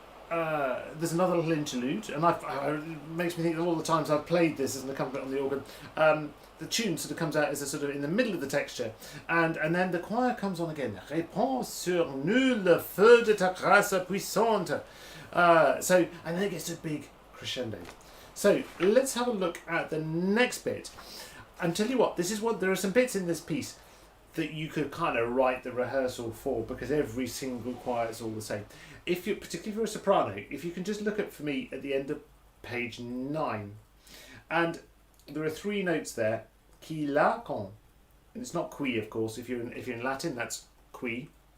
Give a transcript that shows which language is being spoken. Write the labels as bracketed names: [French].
[English] there's another little interlude, and it makes me think of all the times I've played this as an accompaniment on the organ. The tune sort of comes out as a sort of in the middle of the texture, and then the choir comes on again. [French] Répands sur nous le feu de ta grâce puissante. [English] And then it gets to a big crescendo. So let's have a look at the next bit. And tell you what, there are some bits in this piece that you could kind of write the rehearsal for, because every single choir is all the same. Particularly if you're a soprano, if you can just look at, for me, at the end of page 9, and there are 3 notes there, qui la con, and it's not qui, of course. If you're in Latin, that's qui.